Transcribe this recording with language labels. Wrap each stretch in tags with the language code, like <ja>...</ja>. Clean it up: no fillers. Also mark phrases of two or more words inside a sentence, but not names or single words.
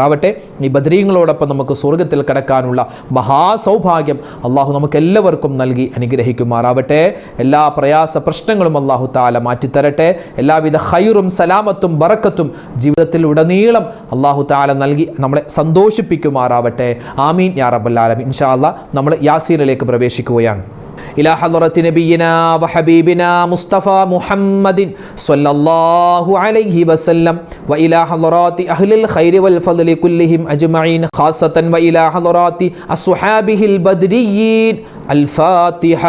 <ml>ഈ ബദരീങ്ങളോടൊപ്പം നമുക്ക് സ്വർഗത്തിൽ കടക്കാനുള്ള മഹാസൗഭാഗ്യം അള്ളാഹു നമുക്ക് എല്ലാവർക്കും നൽകി അനുഗ്രഹിക്കുമാറാവട്ടെ. എല്ലാ പ്രയാസ പ്രശ്നങ്ങളും അള്ളാഹു തആല മാറ്റിത്തരട്ടെ. എല്ലാവിധ ഖൈറും സലാമത്തും ബറക്കത്തും ജീവിതത്തിൽ ഉടനീളം അള്ളാഹു തആല നൽകി നമ്മളെ സന്തോഷിപ്പിക്കുമാറാവട്ടെ.</ml> <ar>آمين يا رب العالمين. إن شاء الله</ar> <ml>നമ്മൾ യാസീനിലേക്ക് പ്രവേശിക്കുകയാണ്.</ml> <ar>إلى حضرة نبينا وحبيبنا مصطفى محمد صلى الله عليه وسلم وإلى حضرات أهل الخير والفضل كلهم أجمعين خاصة وإلى حضرات أصحابه البدريين. الفاتحة.</ar>